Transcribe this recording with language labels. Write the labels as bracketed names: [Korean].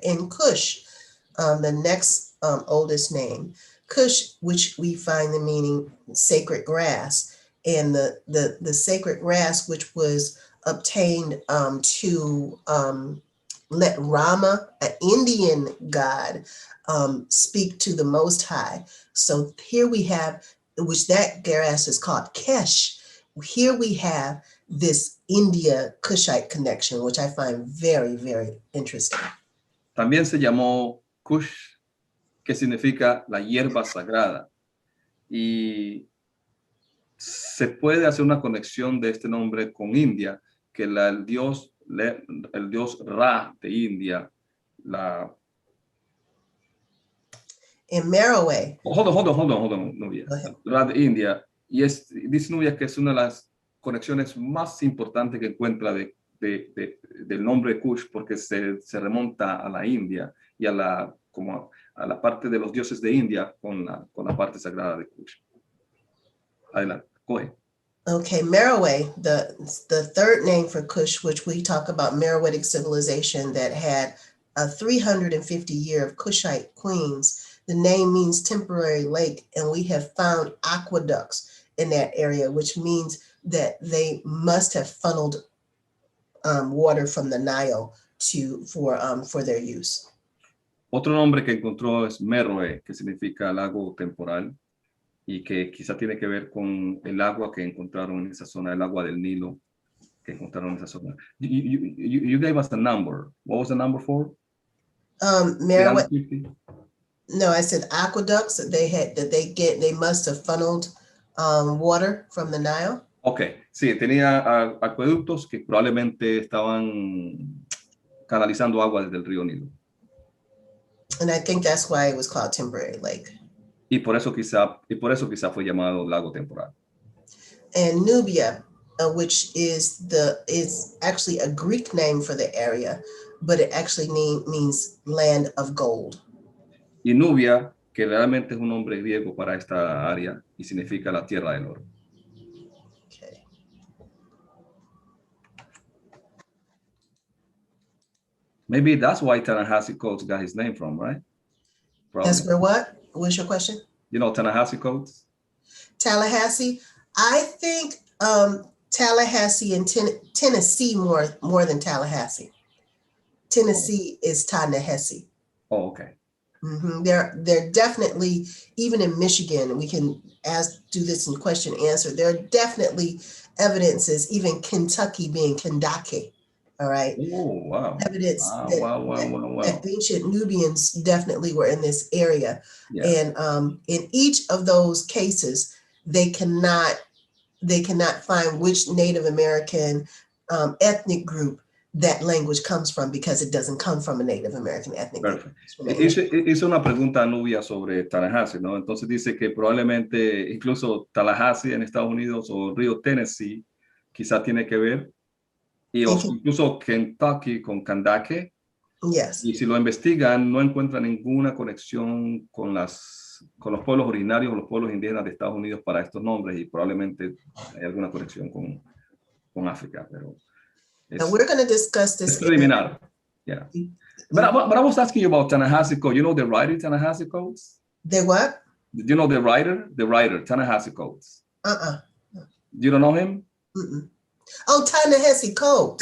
[English] In Kush, the next oldest name, Kush, which we find the meaning sacred grass, and the sacred grass which was obtained to let Rama, an Indian god, speak to the Most High. So here we have, which that grass is called Kesh. Here we have this India Kushite connection, which I find very, very interesting. [Spanish] También se llamó Kush, que significa la hierba sagrada. Y se puede hacer una conexión de este nombre con India, que el dios Ra de India, [English] In Merowe. Hold on, Nubia. Ra de India. [Spanish] Y dice Nubia que es una de las conexiones más importantes que encuentra del nombre Kush, porque se remonta a la India y a la parte de los dioses de India con la parte sagrada de Kush. Adelante, [English] go ahead. Okay, Merowe, the third name for Kush, which we talk about Meroitic civilization that had a 350 year of Kushite queens. The name means temporary lake, and we have found aqueducts in that area, which means that they must have funneled water from the Nile for their use. [Spanish] Otro nombre que encontró es Meroe, que significa lago temporal, y que quizá tiene que ver con el agua que encontraron en esa zona, el agua del Nilo que encontraron en esa zona. [English] You gave us a number. What was the number for? Meroe. No, I said aqueducts that they must have funneled water from the Nile. [Spanish] Okay, sí, tenía acueductos que probablemente estaban canalizando agua desde el río Nilo. [English] And I think that's why it was called temporary lake. [Spanish] Y por eso quizá fue llamado lago temporal. [English] And Nubia, which is actually a Greek name for the area, but it actually means land of gold. [Spanish] Y Nubia, que realmente es un nombre griego para esta área y significa la tierra del oro. [English] Okay. Maybe that's why Ta-Nehesi Coates got his name from, right? Probably. That's where what? What's your question? You know Ta-Nehesi Coates? Tallahassee. I think Tallahassee and Tennessee more than Tallahassee. Tennessee is Ta-Nehesi. Oh, okay. Mm-hmm. They're definitely, even in Michigan, we can do this in question answer. There are definitely evidences, even Kentucky being Kendake. All right. Oh, wow. Evidence Wow. that ancient Nubians definitely were in this area. Yeah. And in each of those cases, they cannot find which Native American ethnic group that language comes from, because it doesn't come from a Native American ethnic group. [Spanish] Hizo una pregunta a Nubia sobre Tallahassee, ¿no? Entonces dice que probablemente incluso Tallahassee en Estados Unidos o el río Tennessee quizá tiene que ver, y incluso Kentucky con Kendake. [English] Yes. [Spanish] Y si lo investigan, no encuentran ninguna conexión con las con los pueblos originarios o los pueblos indígenas de Estados Unidos para estos nombres y probablemente hay alguna conexión con África, pero [English] Now we're going to discuss it's this. [Spanish] preliminar. [English] Yeah. But I was asking you about Ta-Nehisi Coates. You know the writer Ta-Nehisi Coates? The what? Did you know the writer? The writer, Ta-Nehisi Coates. You don't know him? Mm-mm. Oh, Ta-Nehisi Coates.